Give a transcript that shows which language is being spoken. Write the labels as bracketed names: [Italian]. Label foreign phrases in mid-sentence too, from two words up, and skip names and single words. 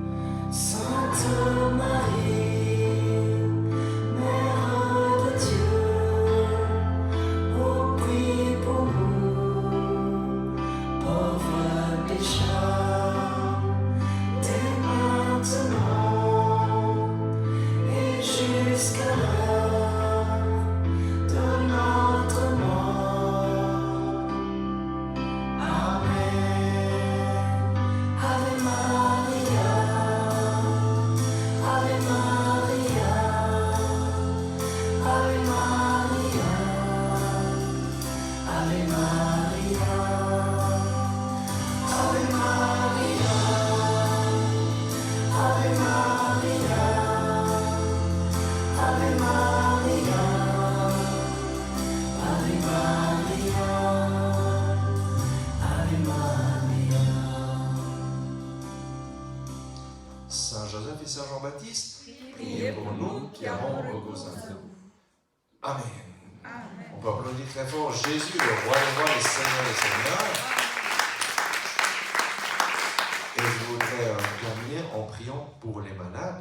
[French] Sainte Marie, Mère de Dieu, ô prie pour nous, pauvres pécheurs, dès maintenant et jusqu'à l'heure de notre mort. Amen. [Latin] Ave Maria, Ave Maria, Ave Maria, Ave Maria, Ave Maria, Ave Maria, Ave Maria, Ave Maria, Ave Maria. [French] Saint Joseph et Saint Jean-Baptiste, priez pour nous qui avons recours à vous. Amen. Amen. On peut applaudir très fort Jésus, le roi des rois, le Seigneur des seigneurs. Et je voudrais terminer en priant pour les malades.